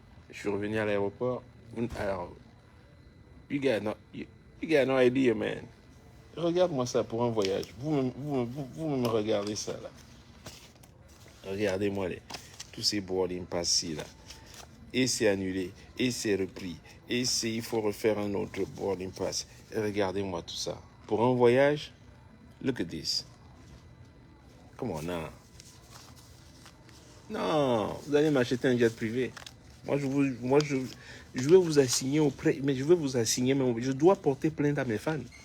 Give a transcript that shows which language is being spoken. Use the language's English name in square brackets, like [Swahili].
[French] Je suis revenu à l'aéroport. Alors, [English] you got no idea, man. [French] Regarde-moi ça pour un voyage. Vous me regardez ça, là. Regardez-moi tous ces boarding pass-ci, là. Et c'est annulé, et c'est repris, et il faut refaire un autre boarding pass. Et regardez-moi tout ça. Pour un voyage, [English] look at this. Come on, now. [French] Non, vous allez m'acheter un jet privé. Moi, je vais vous assigner auprès, mais je vais vous assigner, mais je dois porter plainte à mes fans.